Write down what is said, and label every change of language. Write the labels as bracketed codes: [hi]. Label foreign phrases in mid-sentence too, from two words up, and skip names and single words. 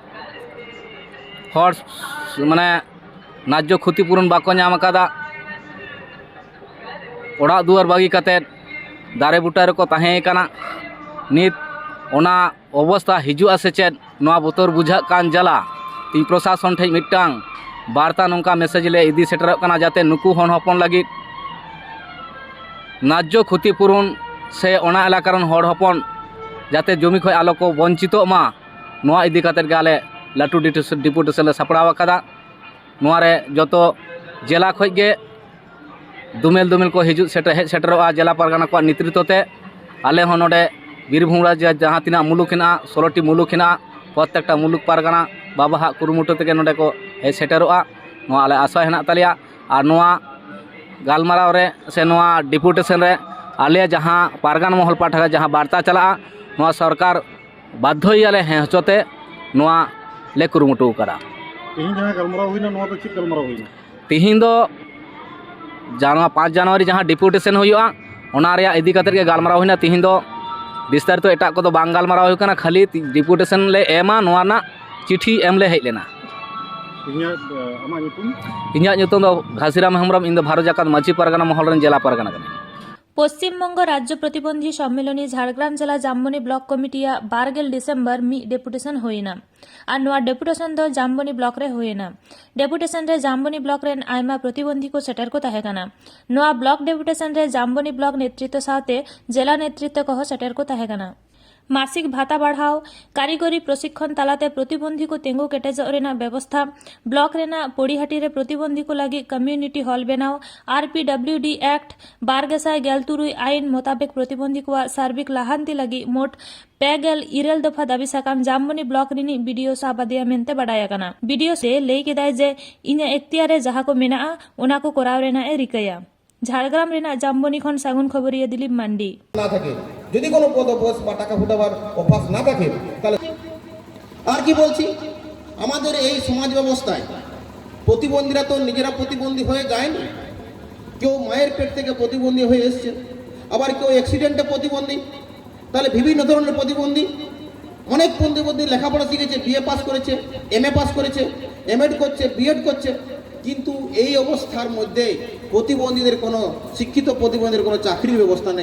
[sat] हर माने नाज्य क्षतिपूरण बाको नाम अकादा ओड़ा दुआर बागी काते दारे बुटा रे को ताहे कना नित ओना अवस्था हिजुआ से चेद नोआ बोतर बुझा कान जला तीन प्रशासन ठे मिटांग वार्ता नोंका मेसेज ले इदी सेटरक काना जाते नुकु हन हपन लगी नाज्य क्षतिपूरण से ओना एलाकारन हर हपन जाते जमी खय आलो को वंचितो मा नोआ इदी काते गाले लाटू डिपुटेशन ले सपड़ाव कादा नोआ रे जतो जिला खय गे दुमेल को हिजु सेटरवा जिला पारगाना को नेतृत्व ते आले हन नोडे बीरभूम राज्य जहाँ तीना मुलुक हेना 16टी मुलुक हेना प्रत्येकटा मुलुक पारगाना बाबा हा कुरुमुटु तेगे नोडे को हेज सेटरोआ नोआ आले आशा हेना तालिया आर नोआ गालमाराव रे से नोआ डिपुटेशन रे आले जहाँ पारगाना महल पाठा जहाँ वार्ता चला नोआ सरकार बाध्य आले हें हचोते नोआ ले कुरुमुटु करा तिहिन जहाँ गालमाराव हुइना नोआ दो चित गालमाराव हुइना तिहिन दो 5 जनवरी जहाँ डिपुटेशन हुआ ओना रे इदी काते गे गालमाराव हुइना तिहिन दो विस्तार तो एटा को बांग गालमाराव हुई कना खाली डिपुटेशन ले एमा नोआ ना चिट्ठी एम ले हेज लेना इन्या ᱧᱩᱛᱩᱢ दो घासीराम हेम्ब्रम इन दो भारत जाकात मांझी पारगाना महल रेन जिला पारगाना कने पश्चिमबंग राज्य प्रतिबंधी सम्मेलनी झाड़ग्राम जिला जामबनी ब्लॉक कमिटिया 12 डिसेम्बर मी डेपुटेशन होइना और नोआ डेपुटेशन दो जामबनी ब्लॉक रे होइना डेपुटेशन रे जामबनी ब्लॉक रेन आयमा प्रतिबंधी को सेटर को ताहे काना नोआ ब्लॉक डेपुटेशन रे जामबनी ब्लॉक नेतृत्व साथे जिला नेतृत्व को सेटर को ताहे काना मासिक भाता बढ़ाव कारीगरी प्रशिक्षण तालाते प्रतिबंधी को तेंगु केटेजो रेना व्यवस्था ब्लॉक रेना पोड़ीहाटी रे प्रतिबंधी को लगी [en] community hall [sat] बनाव आरपीडब्ल्यूडी एक्ट 1223 आईन मुताबिक प्रतिबंधी को सार्विक लाहांती लगी मोट पेगल इरेल दफा दाबी साकाम जामबनी ब्लॉक रिनी वीडियो साबादिया मेनते बडाया काना वीडियो से लई केदाय जे इने एख्तियारे जहां को मेना ओना को कोराव रेना ए रिकया झाड़ग्राम रेना जामबनी खन सागुन खबरिया दिलीप मांडी [bn] ना থাকে যদি কোনো পদপোষ বা টাকা ফুটাবার অভ্যাস না থাকে তাহলে আর কি বলছি আমাদের এই সমাজ ব্যবস্থায় প্রতিবন্ধীরা তো নিজেরা প্রতিবন্ধী হয়ে যায় না কেউ মায়ের পেট থেকে প্রতিবন্ধী হয়ে এসেছে আবার কেউ অ্যাক্সিডেন্টে প্রতিবন্ধী তাহলে বিভিন্ন ধরনের প্রতিবন্ধী অনেক প্রতিবন্ধী লেখাপড়া শিখেছে বিএ পাস করেছে এমএ পাস করেছে এমএড করছে বিএড করছে কিন্তু এই অবস্থার মধ্যে প্রতিবন্ধীদের কোনো শিক্ষিত প্রতিবন্ধীদের কোনো চাকরির ব্যবস্থা নেই।